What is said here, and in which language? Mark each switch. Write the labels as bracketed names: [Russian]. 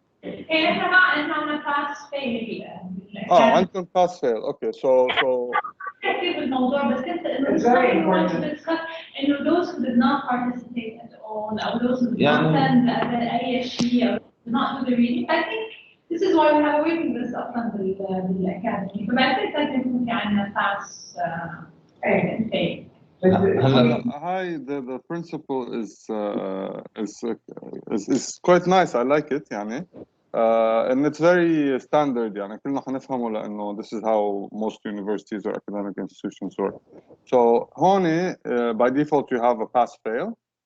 [Arabic] إيه إحنا عندنا pass fail. عندكم pass fail. [English] Okay, so. [Arabic] كيف الموضوع بس كنت إنه إنه [English] those who did not participate at all أو those who did not send [Arabic] أي شيء [English] أو did not do the reading. I think this is why we have a waiting list [Arabic] أصلاً بالأكاديمي. فبعتقد لازم يكون في عندنا pass fail. [English] Hi, the principle is quite nice. I like it, يعني. And it's very standard, [Arabic] يعني كلنا حنفهمه لأنه [English] this is how most universities or academic institutions work. So [Arabic] هون [English] by default you have a pass-fail.